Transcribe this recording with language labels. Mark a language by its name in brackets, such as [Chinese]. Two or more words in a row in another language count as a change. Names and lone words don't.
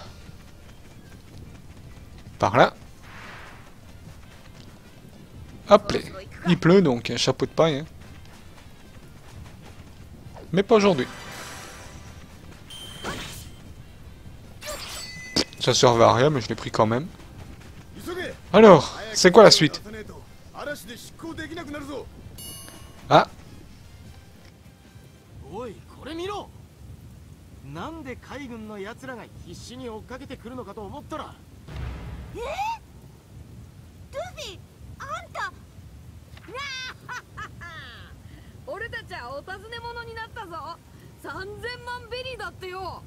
[French] Par là. Hop là. Il pleut donc, un chapeau de paille. Hein. Mais pas aujourd'hui. Ça servait à rien, mais je l'ai pris quand même. Alors, c'est quoi la suite? Ah. [Japanese] おいこれ見ろなんで海軍の奴らが必死に追っかけてくるのかと思ったらルフィあんた俺たちはお尋ね者になったぞ 3000万ベリーだってよ。